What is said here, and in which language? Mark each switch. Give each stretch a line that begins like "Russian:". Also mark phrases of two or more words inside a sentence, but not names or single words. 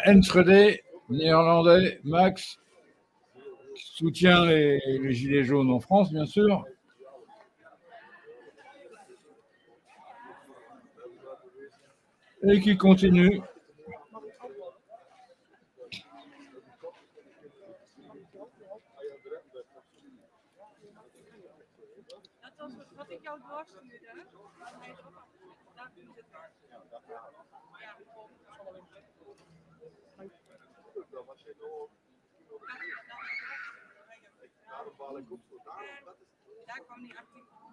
French: Enschede, néerlandais, Max, qui soutient les gilets jaunes en France, bien sûr. Et qui continue.
Dutch: Wat ik jou doorstuurde, daar is het waar. Daar kwam die artikel.